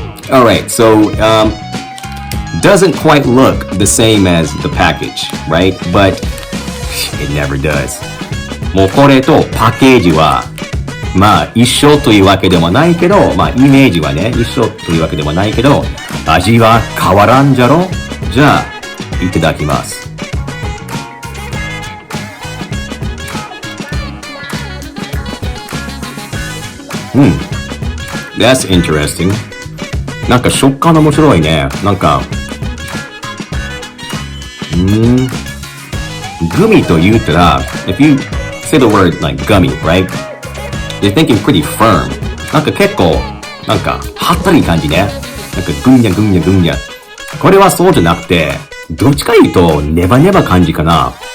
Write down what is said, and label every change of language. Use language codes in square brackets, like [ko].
[en] Alright, so doesn't quite look the same as the package, right? But it never does. [ja] もうこれとパッケージはまあ一緒というわけでもないけど、まあイメージはね一緒というわけでもないけど、味は変わらんじゃろ。じゃあいただきます。 [en] That's interesting. [ja] なんか食感面白いね。なんかグミと言ったら [en] if you say the word like gummy, right? You're thinking pretty firm. [ja] なんか結構なんかはったり感じね。なんかぐんにゃぐんにゃぐんにゃ。これはそうじゃなくてどっちか言うとネバネバ感じかな。